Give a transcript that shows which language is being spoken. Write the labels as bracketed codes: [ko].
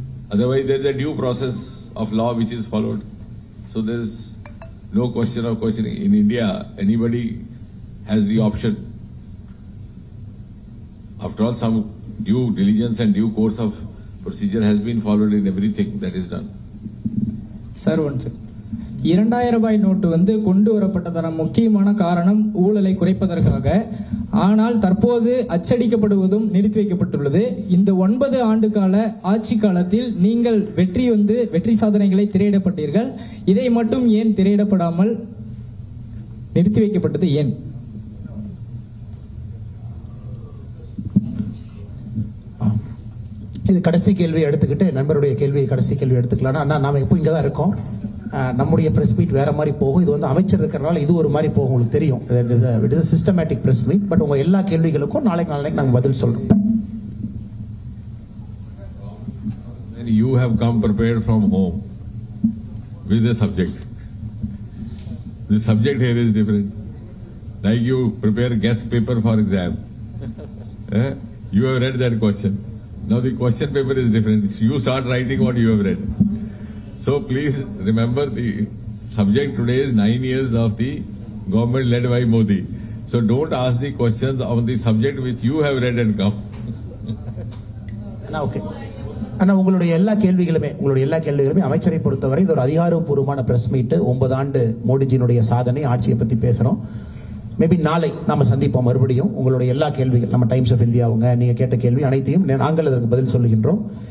[en] Otherwise, there's a due process of law which is followed. So there's no question of questioning. In India, anybody has the option. After all, some due diligence and due course of procedure has been followed in everything that is done. Sir, one second. [ta] 2000 ரூபாய் note கொண்டு வரப்பட்டதான முக்கியமான காரணம் ஊழலை குறைப்பதற்காக. ஆனால் தற்போது அச்சடிக்கப்படுவதும் நிறுத்தி வைக்கப்பட்டுள்ளது. இந்த 9 ஆண்டு கால ஆட்சி காலத்தில் நீங்கள் வெற்றி சாதனைகளை திரையிடப்பட்டீர்கள். இதை மட்டும் ஏன் திரையிடப்படாமல் நிறுத்தி வைக்கப்பட்டது ஏன்? இது கடைசி கேள்வி எடுத்துக்கிட்டு நண்பருடைய கேள்வி கடைசி கேள்வி எடுத்துக்கலாம். அண்ணா, நாம இப்போ இங்க தான் இருக்கோம். நம்முடைய பிரஸ் மீட் வேற மாதிரி போகும். இது அமைச்சர் இருக்கிறனால இது ஒரு மாதிரி போகும். உங்களுக்கு தெரியும், [en] It is systematic press meet. [ta] But உங்க எல்லா கேள்விகளுக்கும் நாளைக்கு நாங்க பதில் சொல்றோம். [en] You have come prepared from home with the subject. The subject here is different. Like you prepare guest paper for exam. You have read that question. Now the question paper is different. You start writing what you have read. So please remember the subject today is 9 years of the government led by Modi. So don't ask the questions on the subject which you have read and come. Okay. [ta] ஆனா உங்களுடைய எல்லா கேள்விகளுமே அமைச்சரை பொறுத்தவரை இது ஒரு அதிகாரப்பூர்வமான press meet. 9 ஆண்டு மோடிஜியினுடைய சாதனை, ஆட்சியை பத்தி பேசுறோம். மேபி நாளை நாம சந்திப்போம் மறுபடியும். உங்களுடைய எல்லா கேள்விகள், நம்ம டைம்ஸ் ஆஃப் இந்தியாவுங்க நீங்க கேட்ட கேள்வி அனைத்தையும் நாங்கள் அதற்கு பதில் சொல்லுகின்றோம்.